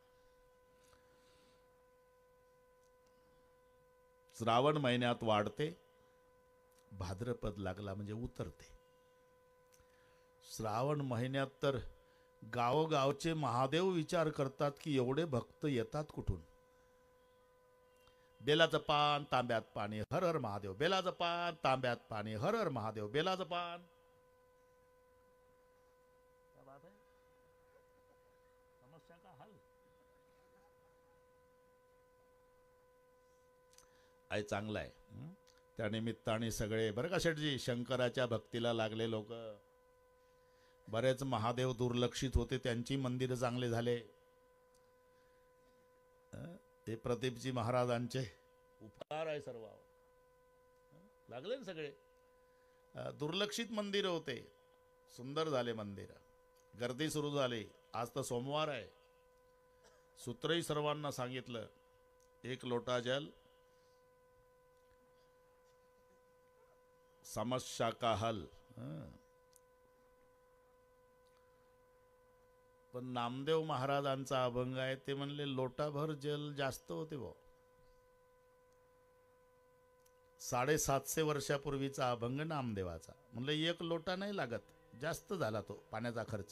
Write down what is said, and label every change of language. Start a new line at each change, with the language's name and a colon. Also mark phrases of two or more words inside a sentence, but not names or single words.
Marathi: श्रावण महिन्यात वाढते, भाद्रपद लागला म्हणजे उतरते. श्रावण महिन्यात तर गावोगावचे महादेव विचार करतात की एवढे भक्त येतात कुठून. बेलाचं पान तांब्यात पाणी, हर हर महादेव. बेलाचं पान तांब्यात पाणी, हर हर महादेव. बेलाचं पान.
Hindi: समस्या का हल
Marathi: आहे. चांगला आहे. त्या निमित्ताने सगळे बरं का शेठजी, शंकराच्या भक्तीला लागले लोक. बरेच महादेव दुर्लक्षित होते, त्यांची मंदिरं चांगले झाले. ते प्रदीपजी महाराजांचे उपकार आहे सर्वांवर. लागले ना सगळे. दुर्लक्षित मंदिर होते, सुंदर झाले मंदिर. गर्दी सुरू झाली. आज तर सोमवार आहे. सूत्रही सर्वांना सांगितलं,
Hindi: एक लोटा जल, समस्या का हल.
Marathi: पण नामदेव महाराजांचा अभंग आहे, ते म्हणले लोटाभर जल जास्त होते भाऊ. 750 वर्षापूर्वीचा अभंग नामदेवाचा. म्हणलं एक लोटा नाही लागत, जास्त झाला तो पाण्याचा खर्च.